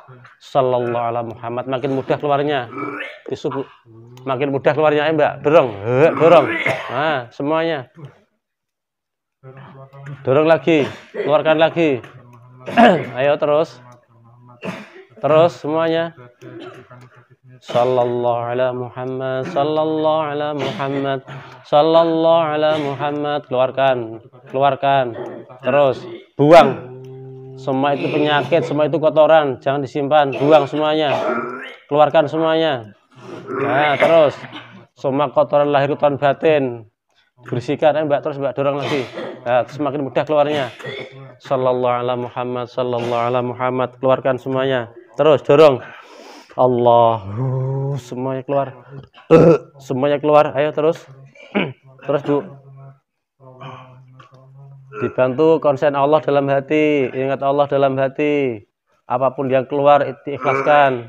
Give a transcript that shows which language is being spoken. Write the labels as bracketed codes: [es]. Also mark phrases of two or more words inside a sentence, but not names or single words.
[ar] صلى الله على محمد. [id] Makin mudah keluarnya. Isu, makin mudah keluarnya. Ayo Mbak, dorong. Nah, semuanya. Dorong lagi, keluarkan lagi. Ayo terus semuanya. [ar] صلى الله على محمد، صلى الله على محمد، صلى الله على محمد. [id] Keluarkan. Terus buang. Semua itu penyakit, semua itu kotoran, jangan disimpan, buang semuanya. Keluarkan semuanya. Nah, terus semua kotoran lahir, kotoran batin, bersihkan. Mbak, terus Mbak dorong lagi. Nah, semakin mudah keluarnya. [ar] صلى الله على محمد، صلى الله على محمد. [id] Keluarkan semuanya. Terus dorong. Allah, semuanya keluar. Semuanya keluar. Ayo terus. Terus Bu. Dibantu konsen Allah dalam hati, ingat Allah dalam hati. Apapun yang keluar diikhlaskan.